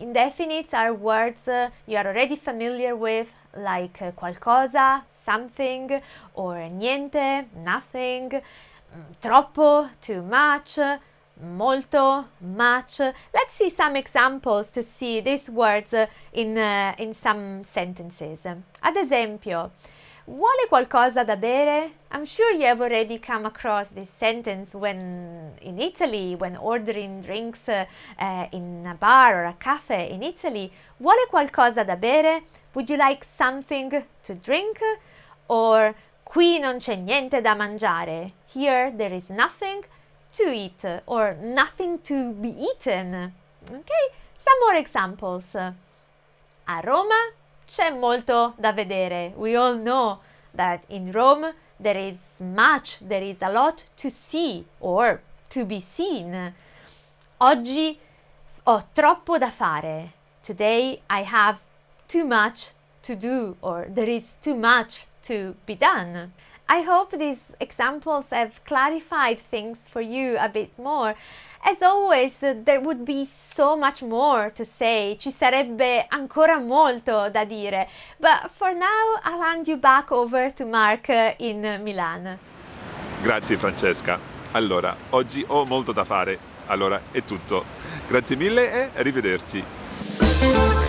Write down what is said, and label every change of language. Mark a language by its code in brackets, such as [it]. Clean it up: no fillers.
[en] Indefinites are words you are already familiar with, like qualcosa, something, or niente, nothing, troppo, too much, molto, much. Let's see some examples to see these words in some sentences. [it] Ad esempio, vuole qualcosa da bere? [en] I'm sure you have already come across this sentence when in Italy, when ordering drinks in a bar or a cafe in Italy. [it] Vuole qualcosa da bere? [en] Would you like something to drink? [it] Or qui non c'è niente da mangiare. [en] Here there is nothing to eat or nothing to be eaten. Okay, some more examples. [it] A Roma c'è molto da vedere. [en] We all know that in Rome there is a lot to see or to be seen. [it] Oggi ho troppo da fare. [en] Today I have too much to do or there is too much to be done. I hope these examples have clarified things for you a bit more. As always, there would be so much more to say. [it] Ci sarebbe ancora molto da dire. [en] But for now, I'll hand you back over to Mark in Milan. [it] Grazie Francesca. Allora, oggi ho molto da fare. Allora, è tutto. Grazie mille e arrivederci.